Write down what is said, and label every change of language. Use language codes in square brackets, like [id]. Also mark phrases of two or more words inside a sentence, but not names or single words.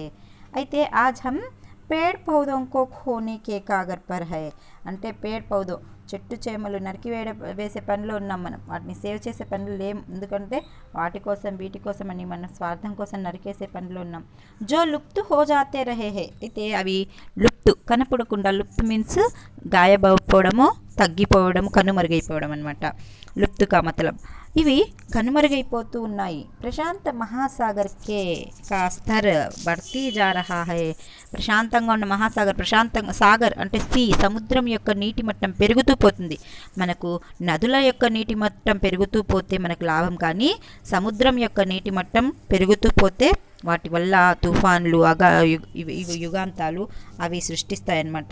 [hi] అయితే आज हम पेड़ पौधों को खोने के कागर पर है, [te] అంటే [hi] पेड़ पौधों [te] చెట్టు చేమలు వేసే పనిలో ఉన్నాం మనం, వాటిని సేవ్ చేసే పనులు లేం, ఎందుకంటే వాటి కోసం వీటి కోసం అని మన స్వార్థం కోసం నరికేసే పనిలో ఉన్నాం. [hi] जो लुप्त हो जाते रहे हैं, [te] అయితే అవి లుప్తు కనపడకుండా, లుప్తు మీన్స్ గాయబడిపోవడము, తగ్గిపోవడం, కనుమరుగైపోవడం అనమాట. [hi] लुप्त का मतलब [te] ఇవి కనుమరుగైపోతూ ఉన్నాయి. [hi] प्रशांत महासागर के का स्तर बढ़ती जा रहा है, [te] ప్రశాంతంగా ఉన్న మహాసాగర్, సాగర్ అంటే సముద్రం యొక్క నీటి మట్టం పెరుగుతూ పోతుంది. మనకు నదుల యొక్క నీటి మట్టం పెరుగుతూ పోతే మనకు లాభం, కానీ సముద్రం యొక్క నీటి మట్టం పెరుగుతూ పోతే వాటి వల్ల తుఫాన్లు, యుగాంతాలు అవి సృష్టిస్తాయన్నమాట.